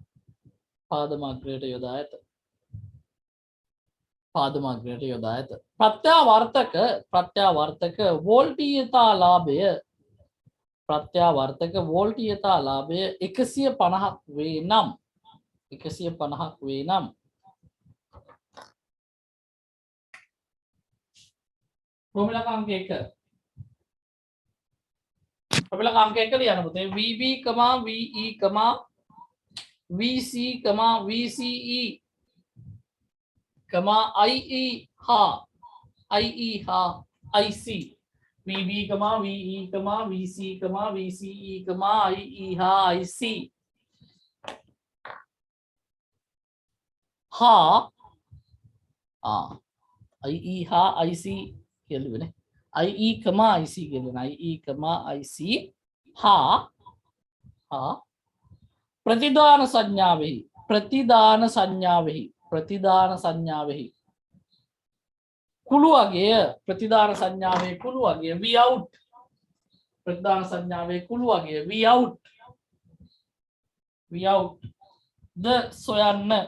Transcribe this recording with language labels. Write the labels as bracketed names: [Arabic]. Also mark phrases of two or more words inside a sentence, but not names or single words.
[Sinhala] ප්‍රත්‍යාවර්තක වෝල්ටීයතාලාභය 150ක් වේ නම් ප්‍රමිලක අංක 1 ලියන්න පුතේ. VB, VE, VC, VCE, IE හා IC. VB, VE, VC, VCE, IE හා IC හා IE හා IC කියලුවනේ. IE, IC කියලුවනේ. IE, IC හා ප්‍රතිදාන සංඥාවෙහි කුළු අගය Vout ද සොයන්න.